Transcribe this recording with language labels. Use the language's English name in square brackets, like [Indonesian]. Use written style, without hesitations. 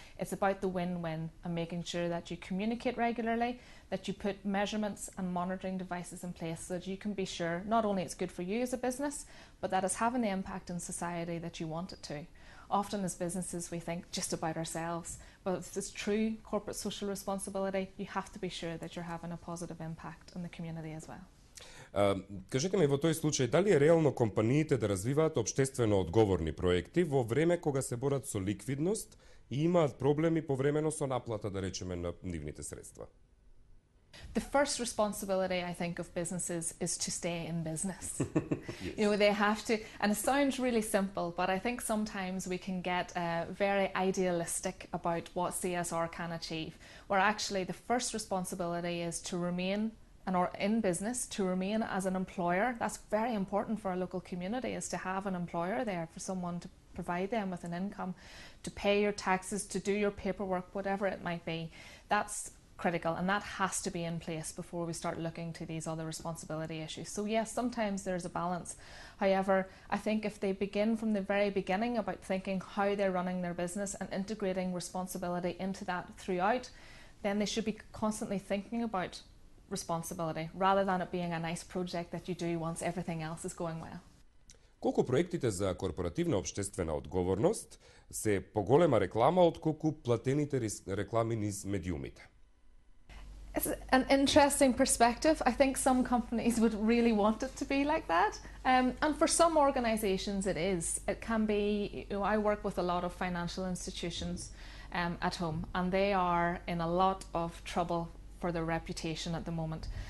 [English] It's about the win-win and making sure that you communicate regularly, that you put measurements and monitoring devices in place so that you can be sure not only it's good for you as a business, but that it's having the impact in society that you want it to. Often as businesses we think just about ourselves, but if it's true corporate social responsibility, you have to be sure that you're having a positive impact on the community as well. [Macedonian] Кажете ми во тој случај, дали е реално компаниите да развиваат општествено одговорни проекти во време кога се борат со ликвидност и имаат проблеми повремено со наплата, да речеме, на нивните средства? [English] The first responsibility, I think, of businesses is to stay in business. Yes. You know, they have to, and it sounds really simple, but I think sometimes we can get very idealistic about what CSR can achieve, where actually the first responsibility is to remain in business, to remain as an employer. That's very important for our local community, is to have an employer there, for someone to provide them with an income, to pay your taxes, to do your paperwork, whatever it might be. That's critical, and that has to be in place before we start looking to these other responsibility issues. So yes, sometimes there's a balance. However, I think if they begin from the very beginning about thinking how they're running their business and integrating responsibility into that throughout, then they should be constantly thinking about responsibility rather than it being a nice project that you do once everything else is going well. [Macedonian] Колку проектите за корпоративна општествена одговорност се поголема реклама отколку платените реклами низ медиумите? [English] It's an interesting perspective. I think some companies would really want it to be like that. And for some organisations it is. It can be, you know, I work with a lot of financial institutions at home, and they are in a lot of trouble for their reputation at the moment.